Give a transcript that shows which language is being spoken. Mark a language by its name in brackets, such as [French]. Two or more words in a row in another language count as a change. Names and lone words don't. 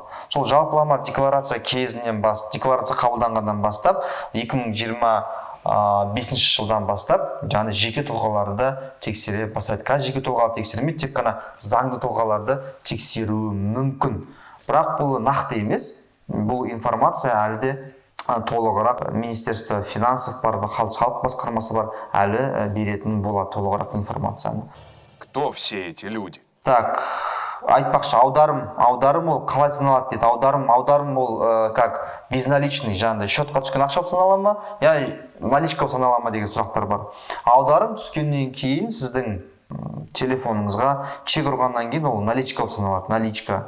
[Kazakh] Сол жалпылама декларация декларация қабылданғаннан бастап 2025 жылдан бастап жаңағы жеке тұлғаларды тексере бастайды. Қазір жеке тұлғаларды тексермейді, тек қана заңды тұлғаларды тексеруі мүмкін. Бірақ бұл нақты емес. Бұл информация әлі де толығырақ [Russian] Министерство финансов [Kazakh] бар, салық басқармасы бар, әлі беретін болады толығырақ информацияны. [Russian] Кто все эти люди? Так, [Kazakh] айтпақшы, аударым ол қалай саналады дейді. Аударым ол [Russian] как безналичный, [Kazakh] жаңағыдай счетқа түскен ақша болып санала ма, я наличка болып санала ма деген сұрақтар бар. Аударым түскеннен кейін сіздің телефоныңызға чек ұрғаннан кейін ол наличка болып саналады, наличка.